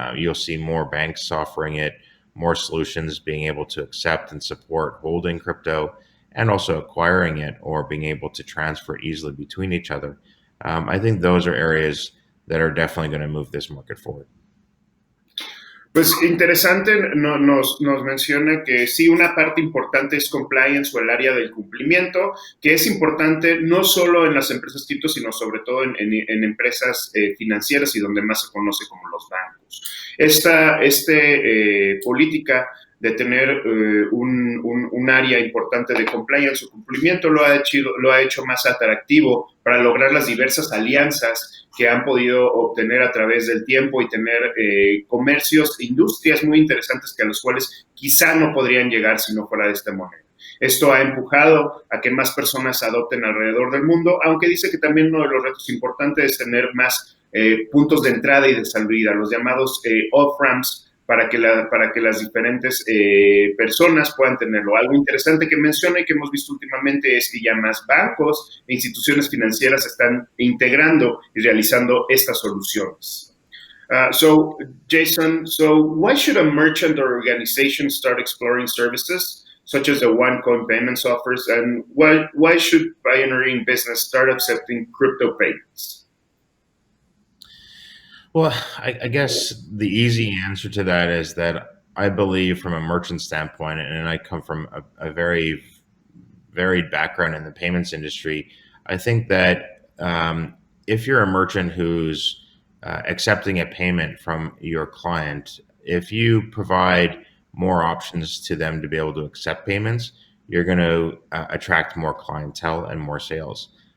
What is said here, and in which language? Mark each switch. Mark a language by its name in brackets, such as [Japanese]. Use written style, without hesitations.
[English] You'll see more banks offering it, more solutions being able to accept and support holding crypto and also acquiring it or being able to transfer easily between each other. I think those are areas that are definitely going to move this market forward. [Spanish] Pues interesante, nos menciona que sí, una parte importante es compliance o el área del cumplimiento, que es importante no solo en las empresas cripto, sino sobre todo en empresas financieras y donde más se conoce como los bancos. Esta política de tener un área importante de compliance o cumplimiento lo ha hecho más atractivo para lograr las diversas alianzas que han podido obtener a través del tiempo y tener comercios, industrias muy interesantes que a los cuales quizá no podrían llegar si no fuera de esta moneda. Esto ha empujado a que más personas adopten alrededor del mundo, aunque dice que también uno de los retos importantes es tener más puntos de entrada y de salida, los llamados off-ramps, para que las diferentes personas puedan tenerlo. Algo interesante que menciona y que hemos visto últimamente es que ya más bancos e instituciones financieras están integrando y realizando estas soluciones. [English] So, Jason, why should a merchant or organization start exploring services such as the one-coin payments offers, and why should pioneering business start accepting crypto payments? Well, I guess the easy answer to that is that I believe, from a merchant standpoint, and I come from a very varied background in the payments industry, I think that if you're a merchant who's accepting a payment from your client, if you provide more options to them to be able to accept payments, you're going to attract more clientele and more sales.